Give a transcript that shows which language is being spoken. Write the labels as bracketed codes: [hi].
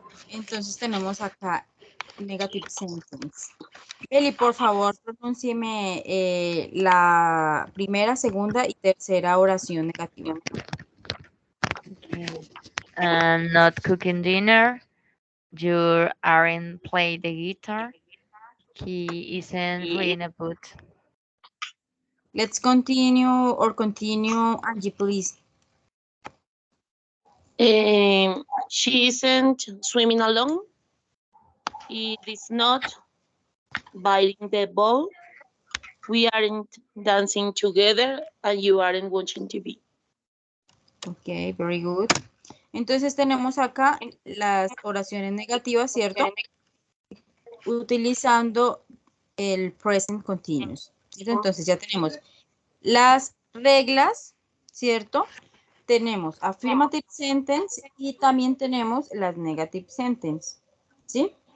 [es] Entonces tenemos acá negative sentence. Eli, por favor, pronúncieme la primera, segunda y tercera oración negativa. [en] Not cooking dinner. You aren't playing the guitar. He isn't reading a book. Let's continue or continue, Angie, please. She isn't swimming alone. It is not biting the ball. We aren't dancing together and you aren't watching TV. Ok, very good. [es] Entonces tenemos acá las oraciones negativas, ¿cierto? Utilizando el present continuous. ¿Cierto? Entonces ya tenemos las reglas, ¿cierto? Tenemos affirmative sentence y también tenemos las negative sentence, ¿sí?